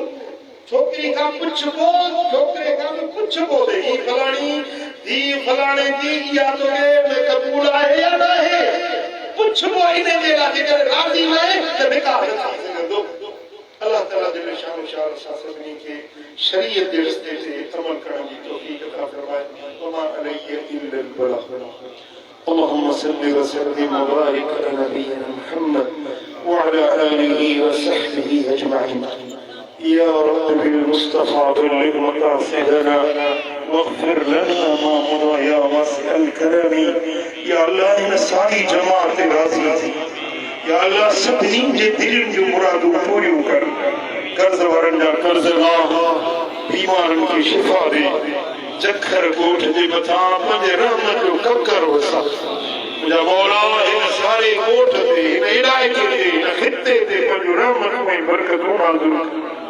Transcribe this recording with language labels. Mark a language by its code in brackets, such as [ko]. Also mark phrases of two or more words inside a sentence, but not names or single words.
[sd] छोकिरी खां पुछबो छोकिरे खां बि पुछबो त ही फलाणी धीउ फलाणे जी इहा तोखे क़बूल आहे या न आहे पुछबो इन जे लाइ। जेकर राज़ी न आहे त निकाह न थी सघंदो। अल्लाह ताला दिल शान शान सभिनी खे शरीयत जे रस्ते ते अमल करण जी तौफीक अता फरमाए। [ar] وما عليه إلا البلاغ. اللهم صل وسلم وبارك على نبينا محمد وعلى آله وصحبه أجمعين. يا رب بالمصطفى بلغ مقاصدنا واغفر لنا ما مضى يا واسع الكرم. يا الله [sd] إن ساری جماعت راضی थी. या अल्लाह सभिनी जे दिलनि जूं मुरादूं पूरियूं कर। कर्ज़ वारनि जा कर्ज़ माफ़, बीमारनि खे शिफ़ा ॾे। जखर ॻोठ जे मथां पंहिंजे रहमत जो ककर वसा। मुंहिंजा मौला हिन सारे ॻोठ ते, हिन इलाइक़े ते, हिन ख़िते ते पंहिंजो रहमत में बरकतूं नाज़िल कर।